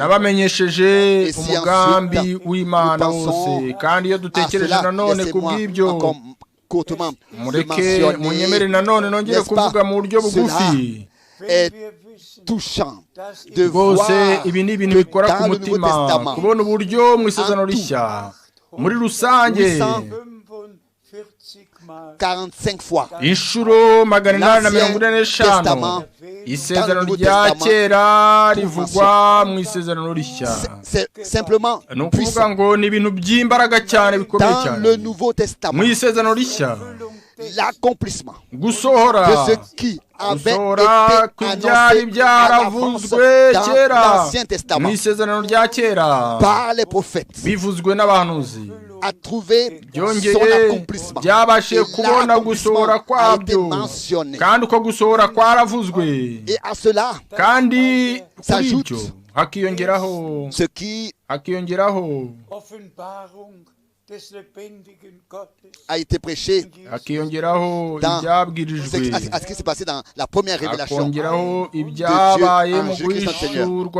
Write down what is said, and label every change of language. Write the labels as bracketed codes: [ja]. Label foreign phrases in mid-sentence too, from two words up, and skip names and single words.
[fr] Et si ensuite nous pensons à cela, laissez-moi encore courtement mentionner, n'est-ce pas, cela est touchant de voir que dans le Nouveau Testament, [rw] muri rusange [fr] 45 fois [rw] inshuro 845 isezerano rya kera rivugwa mu isezerano rishya. [fr] C'est simplement [rw] puissant ngo ni ibintu by'imbaraga cyane bikomeye cyane. [fr] Dans le Nouveau Testament, [rw] mu isezerano rishya [fr] l'accomplissement [rw] gusohora [fr] de ce qui avait été annoncé à l'avance dans l'Ancien Testament par les prophètes [rw] bivuzwe n'abahanuzi [fr] a trouvé son accomplissement. Et l'accomplissement a été mentionné. Et à cela s'ajoute ce qui a été prêché dans ce qui s'est passé dans la première révélation de Dieu en Jésus-Christ notre Seigneur.